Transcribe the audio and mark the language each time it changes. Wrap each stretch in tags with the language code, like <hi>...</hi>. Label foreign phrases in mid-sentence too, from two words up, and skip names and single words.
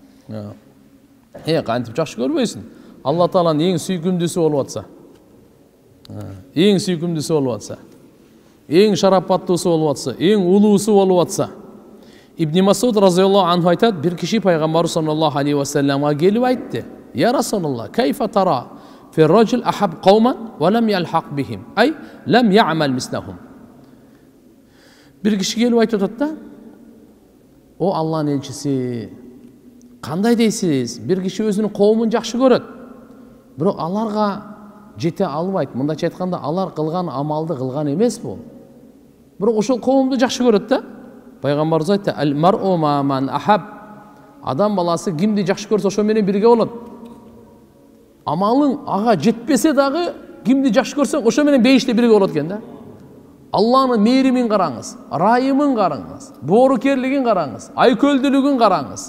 <ky>Кантип жакшы көрбөйсүң. Алла Тааланын эң сүйкүмдүүсү болуп атса. Эң сүйкүмдүүсү болуп атса. Эң шарапаттуусу болуп атса, эң улуусу болуп атса. Ибн Масуд</ky> <ar>رضي الله عنه</ar> <ky>айтат, бир киши пайгамбар</ky> <ar>صلى الله عليه وسلم</ar> <ky>келип айтты:</ky> <ar>"يا رسول الله، كيف ترى في رجل أحب قوما ولم يلحق بهم, أي لم يعمل مثلهم."</ar> <ky>Бир киши келип айтып атат да: "О Алланын элчиси, кандай дейсиз? Бир киши өзүнүн коомун жакшы көрөт, бирок аларга жете албайт. Мындайча айтканда, алар кылган амалды кылган эмес бул. Бирок ошол коомду жакшы көрөт да." Пайгамбарыбыз айтты:</ky> <ar>"المرء مع من أحب."</ar> <ky>Адам баласы кимди жакшы көрсө ошо менен бирге болот. Амалың ага жетпесе дагы кимди жакшы көрсөң ошо менен бейиште бирге болот экен да. Алланын мээримин караңыз, ырайымын караңыз, боорукерлигин караңыз, айкөлдүүлүгүн караңыз.</ky>